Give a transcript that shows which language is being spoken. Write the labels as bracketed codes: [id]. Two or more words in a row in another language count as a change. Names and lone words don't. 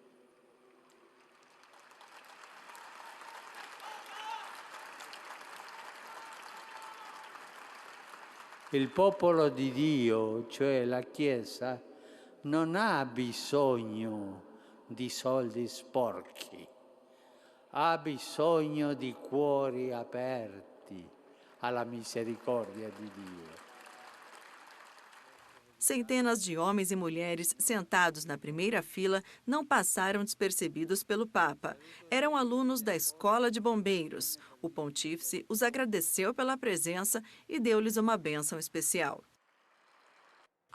[it] Il popolo di Dio, cioè la Chiesa, non ha bisogno di soldi sporchi, ha bisogno di cuori aperti alla misericordia di Dio. [pt] Centenas de homens e mulheres sentados na primeira fila não passaram despercebidos pelo Papa. Eram alunos da Escola de Bombeiros. O pontífice os agradeceu pela presença e deu-lhes uma bênção especial.